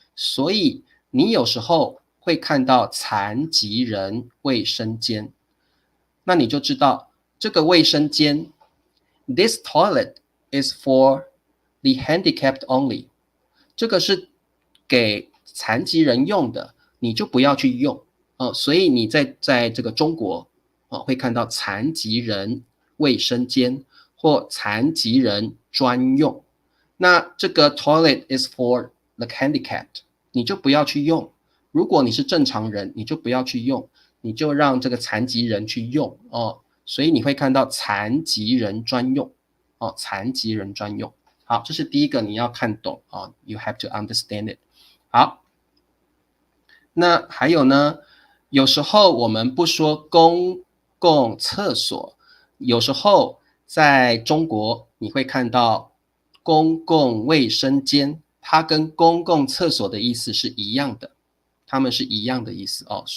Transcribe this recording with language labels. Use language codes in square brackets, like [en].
[zh] 所以你有时候会看到残疾人卫生间，那你就知道这个卫生间 ， [en] this toilet is for the handicapped only， [zh] 这个是给残疾人用的，你就不要去用所以你在这个中国会看到残疾人卫生间或残疾人专用。那这个 [en] toilet is for the handicapped， [zh] 你就不要去用如果你是正常人，你就不要去用，你就让这个残疾人去用哦。所以你会看到残疾人专用哦，残疾人专用。好，这是第一个你要看懂哦 ， [en] you have to understand it。 [zh] 好，那还有呢，有时候我们不说公共厕所，有时候在中国你会看到公共卫生间，它跟公共厕所的意思是一样的，它们是一样的意思哦。